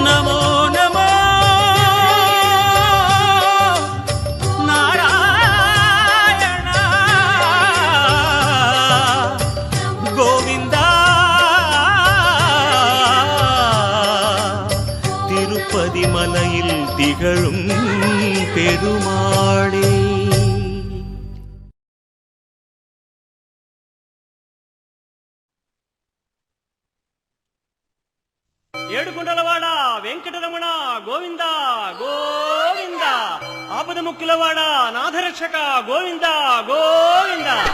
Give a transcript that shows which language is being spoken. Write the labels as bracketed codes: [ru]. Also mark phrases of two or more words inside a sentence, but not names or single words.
[ta] நமோ நமோ நாராயணா. கோவிந்தா திருப்பதி மலையில் திகழும் பெருமாளே. [te] ఏడుకొండలవాడ వెంకటరమణ గోవింద గోవింద ఆపద ముక్కులవాడ నాథరక్షక గోవింద గోవింద.